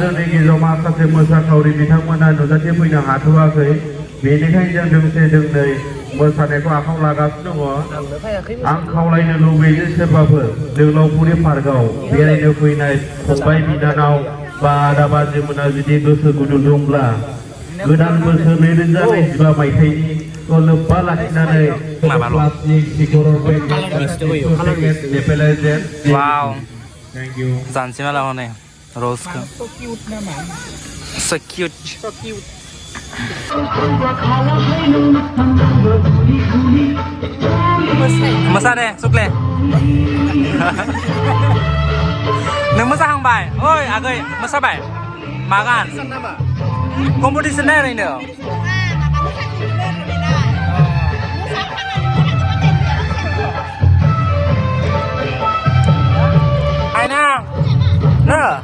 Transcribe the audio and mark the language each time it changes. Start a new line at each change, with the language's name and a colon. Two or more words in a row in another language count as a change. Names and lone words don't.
Bodo: जोंनि गेजेराव माखासे मोसाखावरि बिथांमोना नुजाथि फैनो हाथ'वाखै बेनिखायनो जों दोंसे दोंनै मोसानायखौ आखायाव लागासिनो दङ आं खावलायनो लुबैयो सोरबाफोर जोहोलाव फुरि पार्कआव बेरायनो फैनाय फंबाय बिनानाव बा आदा बाजैमोना जुदि गोसो गुदुं दंब्ला गोदान बोसोर 2025 मायथाइनिखौ लोब्बा लाखिनानै
English: plastic cigarette packet
Bodo: वाव
English: thank you
Bodo: जानसै माला हनै रसखौ
English: so cute nama so cute so cute
Bodo: मोसा दे सुक्ले नों मोसाहांबाय ओइ आगै मोसाबाय मा गान कम्पिटिसन ना ओरैनो आइना नो